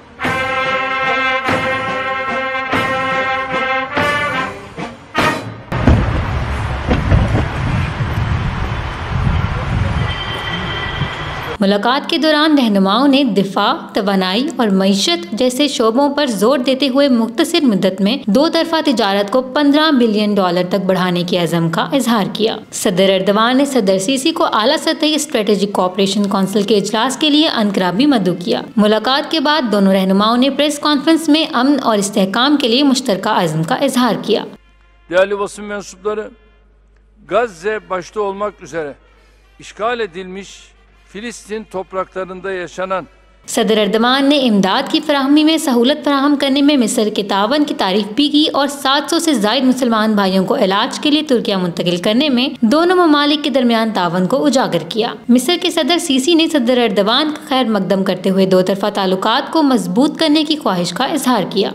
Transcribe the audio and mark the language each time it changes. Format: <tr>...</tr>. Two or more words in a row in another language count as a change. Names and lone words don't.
<ur>ملاقات کے دوران رہنماؤں نے دفاع، توانائی اور معیشت جیسے شعبوں پر زور دیتے ہوئے مختصر مدت میں دو طرفہ تجارت کو $15 بلین تک بڑھانے کے عزم کا اظہار کیا. صدر اردوان نے صدر سیسی کو اعلیٰ سطحی</ur> <en>strategic cooperation council</en> <ur>کے اجلاس کے لیے عنقریب مدعو کیا. ملاقات کے بعد دونوں رہنماؤں نے</ur> <en>press conference</en> <ur>میں امن اور استحکام کے لیے مشترکہ عزم کا اظہار کیا.</ur> <tr>Değerli basın mensupları, Gazze başta olmak üzere işgal edilmiş फिलिस्तीन topraklarında yaşanan</tr> <ur>صدر اردوان نے امداد کی فراہمی میں سہولت فراہم کرنے میں مصر کے تعاون کی تعریف بھی کی اور 700 سے زائد مسلمان بھائیوں کو علاج کے لیے ترکیہ منتقل کرنے میں دونوں ممالک کے درمیان تعاون کو اجاگر کیا. مصر کے صدر سیسی نے صدر اردوان کا خیر مقدم کرتے ہوئے دو طرفہ تعلقات کو مضبوط کرنے کی خواہش کا اظہار کیا.</ur>